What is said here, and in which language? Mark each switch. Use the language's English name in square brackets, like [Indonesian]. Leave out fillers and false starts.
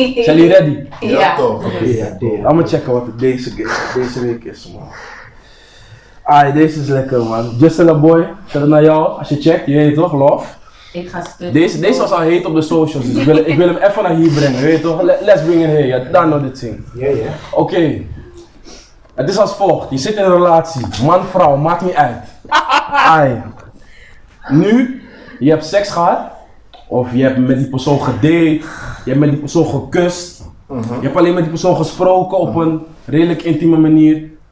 [Dutch] Zijn jullie ready? Ja. Laten we checken wat het deze week is, man. Deze is lekker, man. Justin Boy, zet het naar jou. Als je checkt, je weet toch, love. Ik ga stuk. Deze was al heet op de socials, dus ik wil hem even naar hier brengen, weet je toch? [English] Let's bring it here, you don't know the thing. [Dutch] Oké. Het is als volgt, je zit in een relatie, man, vrouw, maakt niet uit. Nu, je hebt seks gehad, of je hebt met die persoon gedate, je hebt met die persoon gekust, je hebt alleen met die persoon gesproken op een redelijk intieme manier.